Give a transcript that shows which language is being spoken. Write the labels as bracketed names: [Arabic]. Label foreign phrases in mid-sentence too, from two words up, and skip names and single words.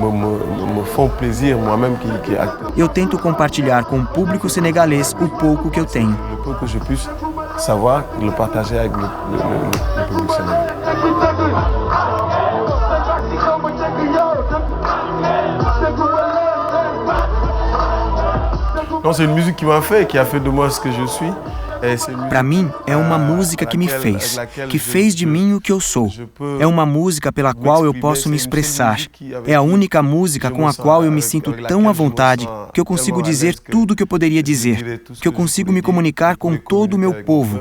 [Portuguese] Eu tento compartilhar com o público senegalês o pouco que eu tenho. Não, [French] c'est une musique qui m'a fait, qui a fait de moi ce que je suis. [Portuguese] Para mim, é uma música que me fez, que fez de mim o que eu sou. É uma música pela qual eu posso me expressar. É a única música com a qual eu me sinto tão à vontade que eu consigo dizer tudo o que eu poderia dizer, que eu consigo me comunicar com todo o meu povo.